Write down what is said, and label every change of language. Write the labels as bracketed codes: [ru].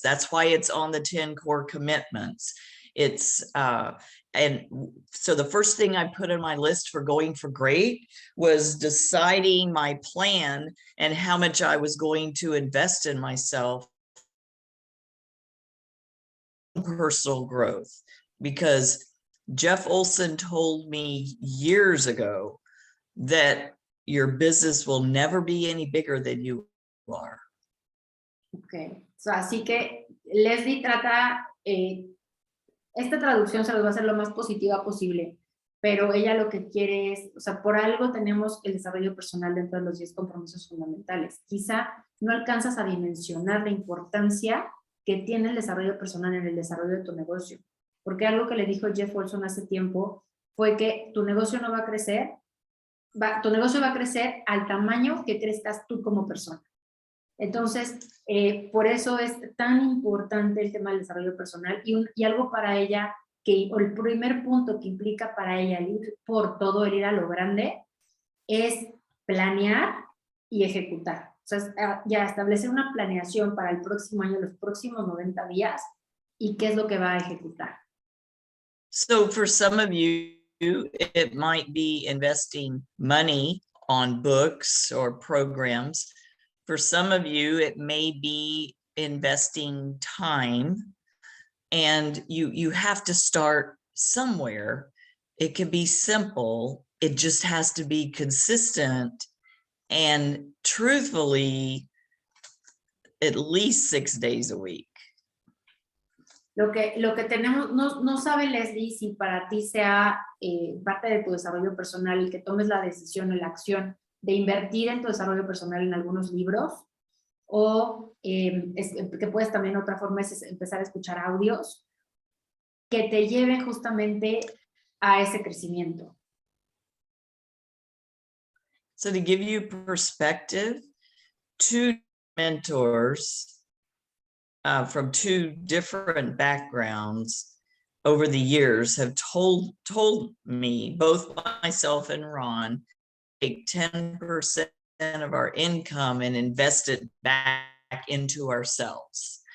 [en] That's why it's on the 10 core commitments. It's, and so the first thing I put on my list for going for great was deciding my plan and how much I was going to invest in myself. Personal growth, because Jeff Olson told me years ago that your business will never be any bigger than you are. Okay, so, [es] así que Leslie trata, esta traducción se los va a hacer lo más positiva posible, pero ella lo que quiere es, o sea, por algo tenemos el desarrollo personal dentro de los 10 compromisos fundamentales. Quizá no alcanzas a dimensionar la importancia que tiene el desarrollo personal en el desarrollo de tu negocio. Porque algo que le dijo Jeff Olson hace tiempo fue que tu negocio no va a crecer, tu negocio va a crecer al tamaño que crezcas tú como persona. Entonces, por eso es tan importante el tema del desarrollo personal y algo para ella, el primer punto que implica para ella el ir por todo, el ir a lo grande, es planear y ejecutar. O sea, ya establecer una planeación para el próximo año, los próximos 90 días, y qué es lo que va a ejecutar. [en] So for some of you, it might be investing money on books or programs. For some of you, it may be investing time, and you have to start somewhere. It can be simple. It just has to be consistent and truthfully at least 6 days a week. [es] Lo que tenemos, no sabe Leslie si para ti sea parte de tu desarrollo personal el que tomes la decisión o la acción de invertir en tu desarrollo personal en algunos libros, o que puedes también, otra forma es empezar a escuchar audios que te lleven justamente a ese crecimiento. [en] So to give you perspective, 2 mentors from 2 different backgrounds over the years have told me, both myself and Ron, take 10% of our income and invest it back into ourselves.